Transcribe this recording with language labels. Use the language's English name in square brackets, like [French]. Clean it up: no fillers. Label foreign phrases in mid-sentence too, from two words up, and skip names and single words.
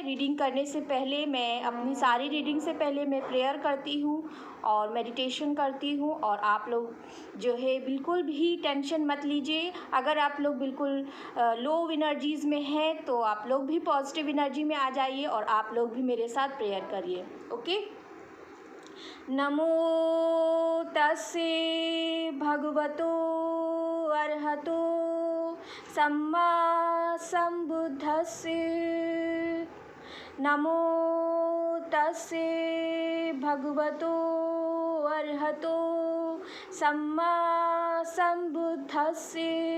[Hindi] रीडिंग करने से पहले मैं अपनी सारी रीडिंग से पहले मैं प्रेयर करती हूँ और मेडिटेशन करती हूँ। और आप लोग जो है बिल्कुल भी टेंशन मत लीजिए। अगर आप लोग बिल्कुल [English] low energies [Hindi] में हैं तो आप लोग भी [English] positive energy [Hindi] में आ जाइए और आप लोग भी मेरे साथ प्रेयर करिए। ओके, [Pali] नमो तस्से भगवतो अरहतो सम्मा संबुद्धस्से। नमो तस्से भगवतो अरहतो सम्मा संबुद्धस्से।